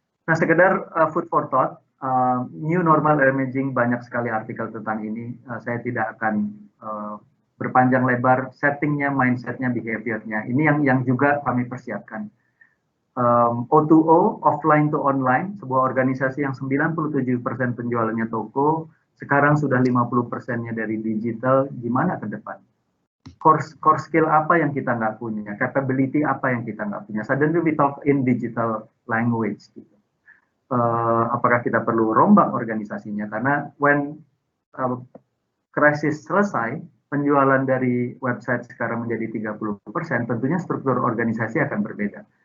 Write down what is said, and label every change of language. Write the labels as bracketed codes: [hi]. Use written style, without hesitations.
[id] Nah, sekedar [en] food for thought, [id] new normal emerging, banyak sekali artikel tentang ini, saya tidak akan berpanjang lebar, settingnya, mindsetnya, behaviornya, ini yang juga kami persiapkan. O2O, offline to online, sebuah organisasi yang 97% penjualannya toko, sekarang sudah 50%-nya dari digital, gimana ke depan? Core skill apa yang kita nggak punya? Capability apa yang kita nggak punya? [en] Suddenly we talk in digital language. [id] Gitu. Apakah kita perlu rombak organisasinya? Karena when krisis selesai, penjualan dari website sekarang menjadi 30%, tentunya struktur organisasi akan berbeda.